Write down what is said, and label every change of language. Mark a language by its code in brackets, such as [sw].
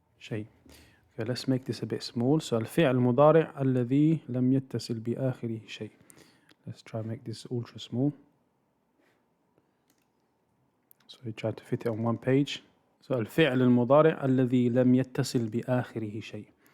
[en] Okay, let's make this a bit small. [ar] So الفعل المضارع الذي لم يتصل بآخره شيء. [en] Let's try and make this ultra small. So we try to fit it on one page. [ar] So الفعل المضارع الذي لم يتصل بآخره شيء.